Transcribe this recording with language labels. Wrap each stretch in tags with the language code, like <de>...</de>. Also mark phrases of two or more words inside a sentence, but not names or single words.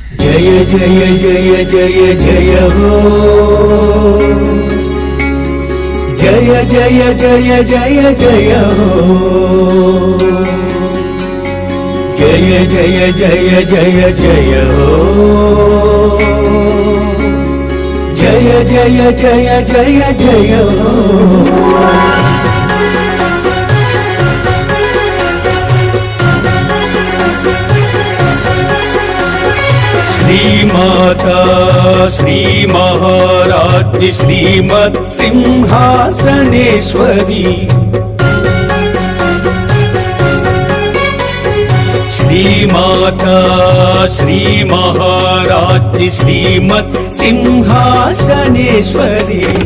<hi>जय जय जय जय जय हो जय जय जय जय जय हो जय जय जय जय जय हो जय जय जय जय जय हो</hi> <sa>श्रीमाता श्री महाराज्ञी श्रीमत् सिंहासनेश्वरी श्रीमाता श्री महाराज्ञी श्रीमत् सिंहासनेश्वरी</sa>